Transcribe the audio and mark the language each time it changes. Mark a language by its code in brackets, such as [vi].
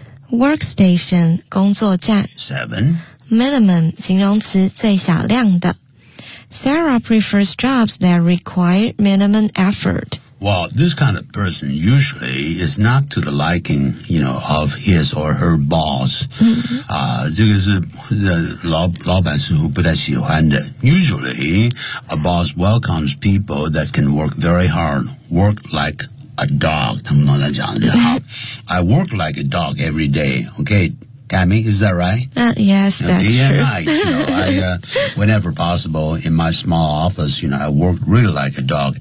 [zh] workstation， 工作站。 [en] Seven， minimum， [zh] 形容词，最小量的。 [en] Sarah prefers jobs that require minimum effort。 Well, this kind of person usually is not to the liking, you know, of his or her boss. [zh] 这个是老板似乎不太喜欢的。 [en] Usually, a boss welcomes people that can work very hard, work like a dog. [zh] 他们都在讲的。 [en] I work like a dog every day, okay? Tammy, is that right? Yes, that's true. Whenever possible, in my small office, you know, I work really like a dog.